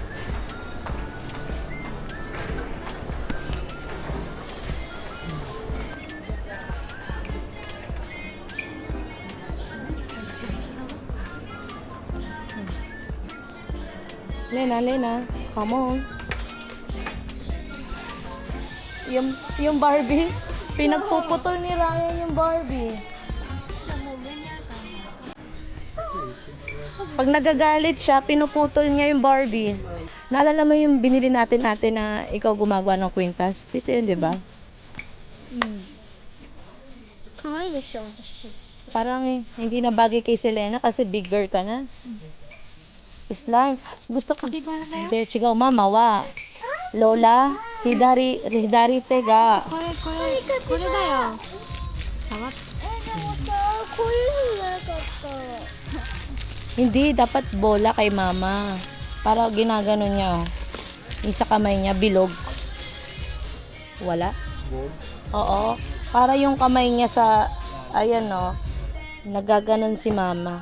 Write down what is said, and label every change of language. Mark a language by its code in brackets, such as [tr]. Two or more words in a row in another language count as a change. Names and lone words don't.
[en] Lena, come on. [tl] Yung Barbie, pinagpuputol ni Ryan yung Barbie. Pag nagagalit siya, pinuputol niya yung Barbie. Naalala mo yung binili natin na ikaw gumagawa ng kwintas? Dito yun, di ba? Parang hindi na bagay kay Selena kasi bigger ka na. Slime. Gusto ko. Hindi, chigaw mama, wa. Lola, [ja] 左手が. これだよ触ってこういうのなかった [tl] Hindi, dapat bola kay mama. Para ginagano niya, oh. Yung sa kamay niya, bilog. Wala? Oo. Para yung kamay niya sa, ayan no, nagaganon si mama.